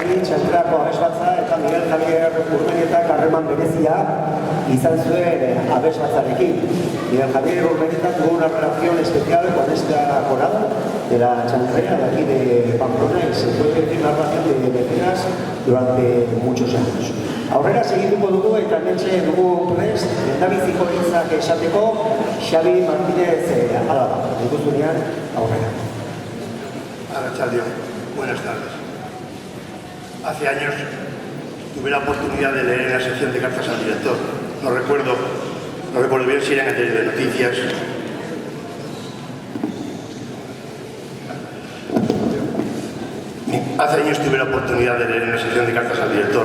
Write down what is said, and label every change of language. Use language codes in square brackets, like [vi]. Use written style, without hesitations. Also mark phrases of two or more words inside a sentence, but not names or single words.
[eu] Santrako abesbatza eta Miguel Javier Urmenetak harreman berezia izan zuen abesbatzarekin. [es] Miguel Javier Urmenetak tuvo una relación especial con esta corada de la chanfrea de aquí de Pamplona y se puede decir una relación de vecinas durante muchos años. [eu] Aurrera segituko dugu eta hementxe dugu prest, lehendabiziko hitzak esateko Xabi Martínez Álava. Dituzunean aurrera. Arratsaldeon, [es] buenas tardes. Hace años tuve la oportunidad de leer en la sección de cartas al director. No recuerdo bien si era en el diario de noticias. Hace años tuve la oportunidad de leer en la sección de cartas al director.